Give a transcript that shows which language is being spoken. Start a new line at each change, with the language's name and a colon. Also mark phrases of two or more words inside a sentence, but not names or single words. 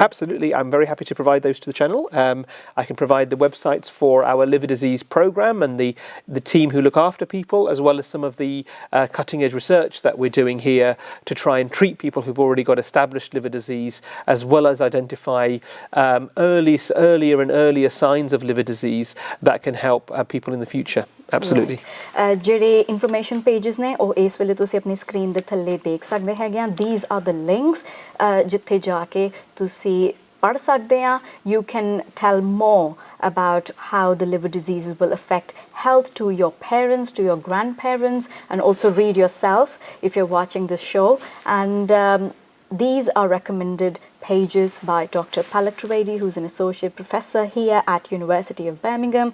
English: Absolutely, I'm very happy to provide those to the channel. I can provide the websites for our liver disease program and the team who look after people, as well as some of the cutting edge research that we're doing here to try and treat people who've already got established liver disease, as well as identify earlier and earlier signs of liver disease that can help people in the future. Absolutely.
Punjabi: ਜਿਹੜੇ ਇਨਫੋਰਮੇਸ਼ਨ ਪੇजेस ਨੇ ਉਹ ਇਸ ਵੇਲੇ ਤੁਸੀਂ ਆਪਣੀ ਸਕਰੀਨ ਦੇ ਥੱਲੇ ਦੇਖ ਸਕਦੇ ਹੈਗੇ ਆ
English: these are the links
Punjabi: ਜਿੱਥੇ ਜਾ ਕੇ ਤੁਸੀਂ ਪੜ੍ਹ ਸਕਦੇ ਆ
English: you can tell more about how the liver diseases will affect health to your parents, to your grandparents, and also read yourself if you're watching this show. And these are recommended pages by Dr. Palak Trivedi, who's an associate professor here at University of Birmingham.